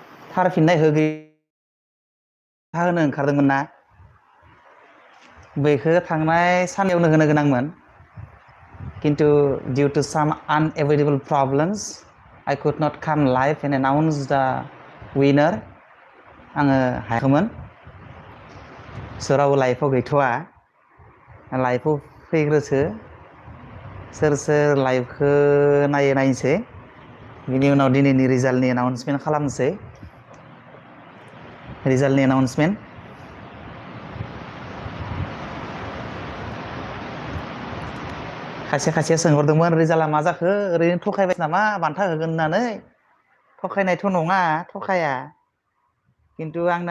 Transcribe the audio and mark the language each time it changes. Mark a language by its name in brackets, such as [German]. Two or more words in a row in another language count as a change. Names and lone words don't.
[Bodo] थार फिननाय होनो ओंखारदोंमोन ना बेखौ थांनाय सानैयावनो होनो गोनांमोन किन्तु [English] due to some unavoidable problems I could not come live and announce the winner [Bodo] आङो हायाखैमोन सोराव लाइफआव गैथ'वा लाइफआव फैग्रोसो सोर सोर लाइभखौ नायनोसै बिनि उनाव दिनैनि रिजाल्टनि एनाउन्समेन्ट खालामनोसै रिजाल्टनि एनाउन्समेन्ट खायसे सोंहरदोंमोन रिजाल्टआ मा जाखो ओरैनो थखायबाय नामा बान्था होगोन होननानै थखायनायथ' नङा थखाया किन्तु आंना